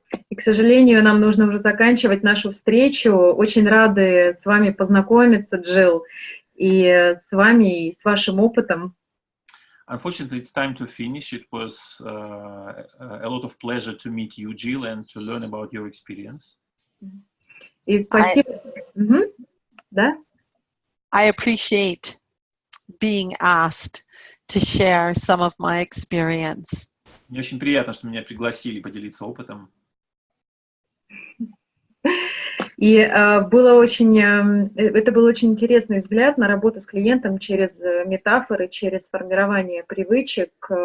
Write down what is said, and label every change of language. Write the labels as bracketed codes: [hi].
[ru] И, к сожалению, нам нужно уже заканчивать нашу встречу. Очень рады с вами познакомиться, Джилл, и с вами, и с вашим опытом. [en] Unfortunately, it's time to finish. It was a lot of pleasure to meet you, Jill, and to learn about your experience. [ru] И спасибо. Да? [en] I appreciate being asked to share some of my experience. [ru] Мне очень приятно, что меня пригласили поделиться опытом. И это был очень интересный взгляд на работу с клиентом через метафоры, через формирование привычек.